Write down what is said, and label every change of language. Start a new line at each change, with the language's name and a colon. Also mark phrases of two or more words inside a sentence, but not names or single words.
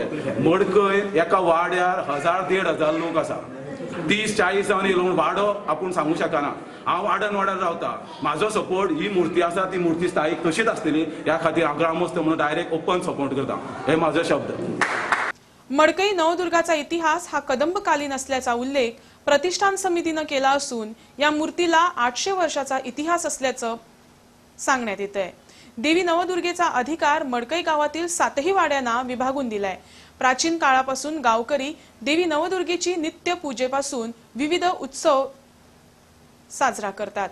Konkani: मडकय एका वाड्यार 1000-1500 लोक आसा। 30-40 जावन येयलो म्हूण वाडो आपूण सांगूं शकना। हांव आडनवाड्यार रावता, म्हाजो सपोर्ट ही मूर्ती आसा ती मूर्ती स्थायीक तशीच आसतली ह्या खातीर हांव ग्रामस्थ म्हणून
English: direct open support
Konkani: करता। हे म्हाजो शब्द।
Marathi: मडकई नवदुर्गाचा इतिहास हा कदंबकालीन असल्याचा उल्लेख प्रतिष्ठान समितीनं केला असून या मूर्तीला 800 वर्षाचा इतिहास असल्याचं सांगण्यात येत आहे. देवी नवदुर्गेचा अधिकार मडकई गावातील 7ही वाड्यांना विभागून दिलाय. प्राचीन काळापासून गावकरी देवी नवदुर्गेची नित्य पूजेपासून विविध उत्सव साजरा करतात.